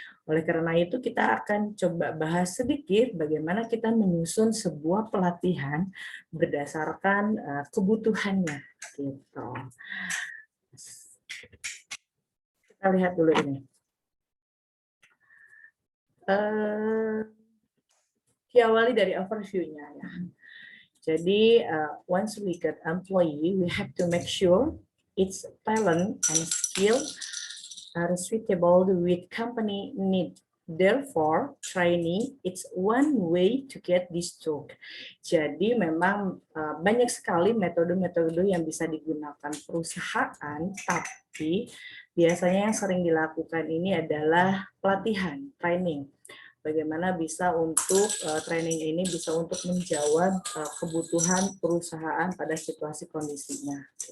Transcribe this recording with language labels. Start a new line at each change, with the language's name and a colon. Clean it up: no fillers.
Indonesian: Oleh karena itu kita akan coba bahas sedikit bagaimana kita menyusun sebuah pelatihan berdasarkan kebutuhannya gitu. Kita lihat dulu ini. Diawali dari overview-nya ya.
English: Jadi, once we get employee, we have to make sure its talent and skill are suitable with company need. Therefore, training it's one way to get this job.
Indonesian: Jadi memang banyak sekali metode-metode yang bisa digunakan perusahaan, tapi biasanya yang sering dilakukan ini adalah pelatihan, training. Bagaimana bisa untuk training ini bisa untuk menjawab kebutuhan perusahaan pada situasi kondisinya.